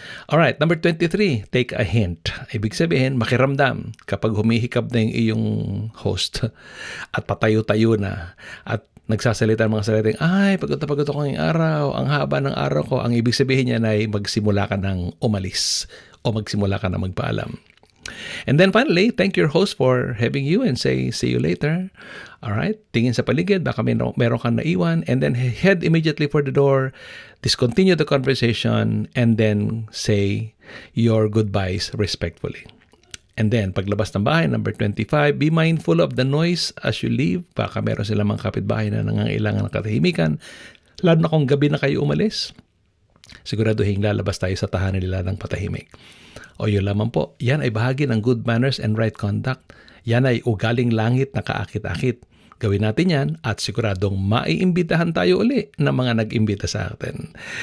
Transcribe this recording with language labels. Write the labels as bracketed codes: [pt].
[en] Alright, number 23, take a hint. [tl] Ibig sabihin, makiramdam kapag humihikab na yung iyong host at patayo-tayo na at nagsasalita ng mga salitang, ay, pagod ako ngayong araw, ang haba ng araw ko. Ang ibig sabihin niya ay magsimula ka ng umalis o magsimula ka ng magpaalam. [en] And then finally, thank your host for having you and say, see you later. Alright, [tl] tingin sa paligid, baka meron kang naiwan, [en] and then head immediately for the door, discontinue the conversation, and then say your goodbyes respectfully. And then, [tl] paglabas ng bahay, [en] number 25, be mindful of the noise as you leave. [tl] Baka meron silang mga kapitbahay na nangangailangan ng katahimikan. Lalo na kung gabi na kayo umalis, siguraduhin lalabas tayo sa tahanan nila ng patahimik. O yun lamang po, yan ay bahagi ng [en] good manners and right conduct. [tl] Yan ay ugaling langit na kaakit-akit. Gawin natin yan at siguradong maiimbitahan tayo uli ng mga nag-imbita sa atin.